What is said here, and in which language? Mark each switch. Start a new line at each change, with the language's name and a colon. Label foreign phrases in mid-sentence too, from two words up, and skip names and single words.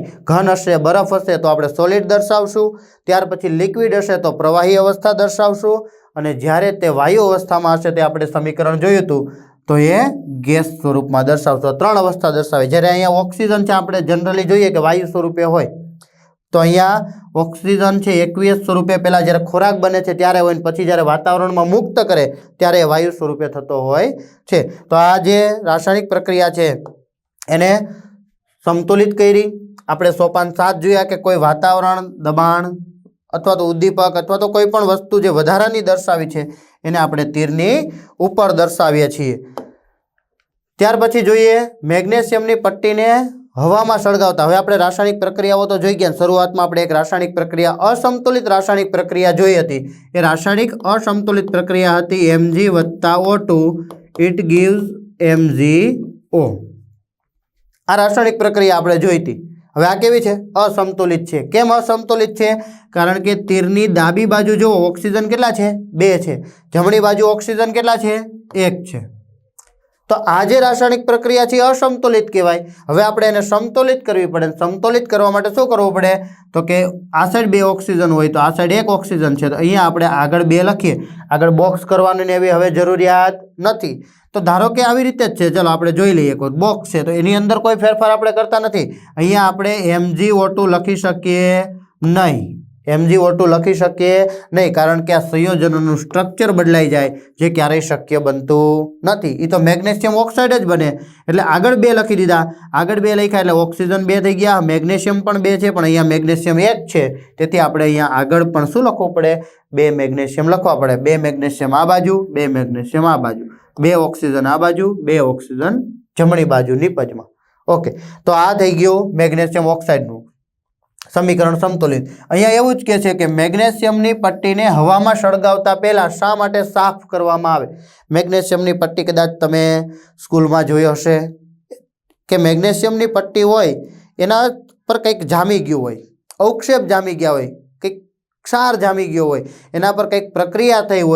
Gujarati: ઘન હશે, બરફ હશે તો આપણે સોલિડ દર્શાવશું, ત્યાર પછી લિક્વિડ હશે તો પ્રવાહી અવસ્થા દર્શાવશું, અને જ્યારે તે વાયુ અવસ્થામાં હશે તે આપણે સમીકરણ જોયું હતું તો એ ગેસ સ્વરૂપમાં દર્શાવશો। 3 અવસ્થા દર્શાવે। જ્યારે અહીંયા ઓક્સિજન છે આપણે જનરલી જોઈએ કે વાયુ સ્વરૂપે હોય, તો અહીંયા ઓક્સિજન છે એક્વિયસ સ્વરૂપે પહેલા જ્યારે ખોરાક બને છે ત્યારે હોય ને પછી જ્યારે વાતાવરણમાં મુક્ત કરે ત્યારે વાયુ સ્વરૂપે થતો હોય છે। તો આ જે રાસાયણિક પ્રક્રિયા છે એને સમતોલિત કરી। આપણે સોપાન 7 જોયા કે કોઈ વાતાવરણ દબાણ અથવા તો ઉદ્દીપક અથવા તો કોઈ પણ વસ્તુ જે વધારાની દર્શાવી છે એને આપણે તીરની ઉપર દર્શાવીએ છીએ। ત્યાર પછી જોઈએ મેગ્નેશિયમની પટ્ટીને હવામાં સળગાવતા। હવે આપણે રાસાયણિક પ્રક્રિયાઓ તો જોઈ ગયા। શરૂઆતમાં આપણે એક રાસાયણિક પ્રક્રિયા અસમતોલિત રાસાયણિક પ્રક્રિયા જોઈ હતી। એ રાસાયણિક અસમતોલિત પ્રક્રિયા હતી Mg+O2
English: it gives
Gujarati: MgO। આ રાસાયણિક પ્રક્રિયા આપણે જોઈ હતી। હવે આ કેવી છે? અસમતોલિત છે। કેમ અસમતોલિત છે? કારણ કે તીરની ડાબી બાજુ જો ઓક્સિજન કેટલા છે 2 છે, જમણી બાજુ ઓક્સિજન કેટલા છે 1 છે। તો આ જે રાસાયણિક પ્રક્રિયા છે અસમતોલિત કહેવાય। હવે આપણે એને સમતોલિત કરવી પડે। સમતોલિત કરવા માટે શું કરવું પડે? તો કે આ સાઇડ 2 ઓક્સિજન હોય તો આ સાઇડ 1 ઓક્સિજન છે તો અહીંયા આપણે આગળ 2 લખીએ। આગળ બોક્સ કરવાની એવી હવે જરૂરિયાત નથી। તો ધારો કે આવી રીતે જ છે। चलो આપણે જોઈ લઈએ। કોઈ બોક્સ છે તો એની અંદર કોઈ ફેરફાર આપણે કરતા નથી। અહીંયા આપણે MgO2 લખી શકીએ નહીં। MgO2 લખી શકીએ નહીં કારણ કે આ સંયોજનોનું સ્ટ્રક્ચર બદલાઈ જાય જે ક્યારેય શક્ય બનતું નથી। એ તો મેગ્નેશિયમ ઓક્સાઇડ જ બને। એટલે આગળ 2 લખી દીધા। આગળ 2 લખ્યા એટલે ઓક્સિજન 2 થઈ ગયા। મેગ્નેશિયમ પણ 2 છે પણ અહીંયા મેગ્નેશિયમ 1 છે। તેથી આપણે અહીંયા આગળ પણ શું લખવું પડે? 2 મેગ્નેશિયમ લખવા પડે। 2 મેગ્નેશિયમ આ બાજુ, 2 મેગ્નેશિયમ આ બાજુ। 2 ઓક્સિજન આ બાજુ, 2 ઓક્સિજન જમણી બાજુ નીપજમાં। ઓકે, તો આ થઈ ગયો મેગ્નેશિયમ ઓક્સાઇડનું સમીકરણ સમતોલિત। અહીંયા એવું જ કહે છે કે મેગ્નેશિયમની પટ્ટીને હવામાં સળગાવતા પહેલા શા માટે સાફ કરવામાં આવે? મેગ્નેશિયમની પટ્ટી કદાચ તમે સ્કૂલમાં જોઈ હશે કે મેગ્નેશિયમની પટ્ટી હોય એના પર કંઈક જામી ગયું હોય, અવક્ષેપ જામી ગયા હોય, કંઈક ક્ષાર જામી ગયો હોય, એના પર કંઈક પ્રક્રિયા થઈ હોય।